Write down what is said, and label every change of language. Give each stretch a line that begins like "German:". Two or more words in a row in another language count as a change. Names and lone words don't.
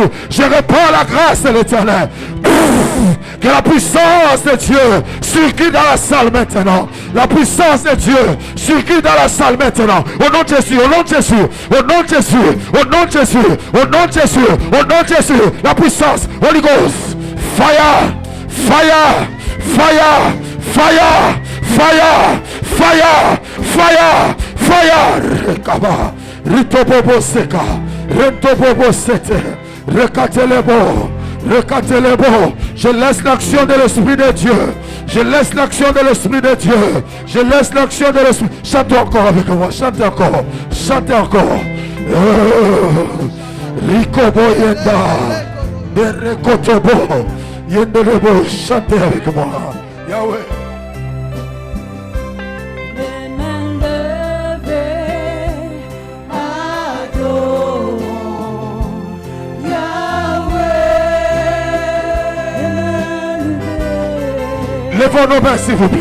French: Je reprends la grâce de l'Éternel. Que la puissance de Dieu circule dans la salle maintenant. La puissance de Dieu circule dans la salle maintenant. Au nom de Jésus, au nom de Jésus, au nom de Jésus, au nom de Jésus, au nom de Jésus, au nom de Jésus. La puissance,
English: Holy Ghost, fire, fire. Fire! Fire! Fire! Fire! Fire! Fire! Rekaba! Ritobobo seka! Rentobobo sete! Rekatelebo! Rekatelebo!
French: Je laisse l'action de l'Esprit de Dieu! Je laisse l'action de l'Esprit de Dieu! Je laisse l'action de l'Esprit! Chantez encore avec moi! Chantez encore! Chantez encore! Rikobo yenda! Nerekotobo! Yendelebo, chantez avec moi. Yahweh. Les mains levées, adorons Yahweh. Levons nos mains s'il vous plaît.